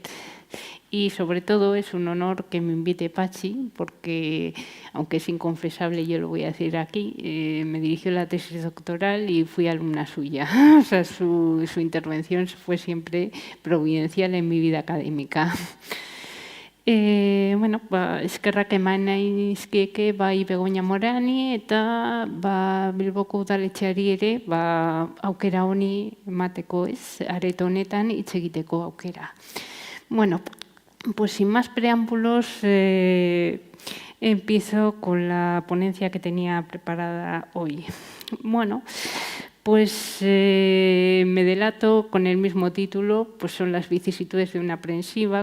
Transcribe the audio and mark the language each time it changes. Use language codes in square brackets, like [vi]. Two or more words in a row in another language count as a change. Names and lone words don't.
[es] Y sobre todo es un honor que me invite Pachi, porque aunque es inconfesable, yo lo voy a decir aquí, me dirigió la tesis doctoral y fui alumna suya. O sea, su intervención fue siempre providencial en mi vida académica. [eu] Bueno, eskerrak eman nahi nizkieke bai Begoña Morani eta Bilboko udaletxeari ere aukera honi emateko, areto honetan hitz egiteko aukera. [es] Bueno, pues sin más preámbulos, empiezo con la ponencia que tenía preparada hoy. Bueno, pues me delato con el mismo título, pues son las vicisitudes de una aprensiva.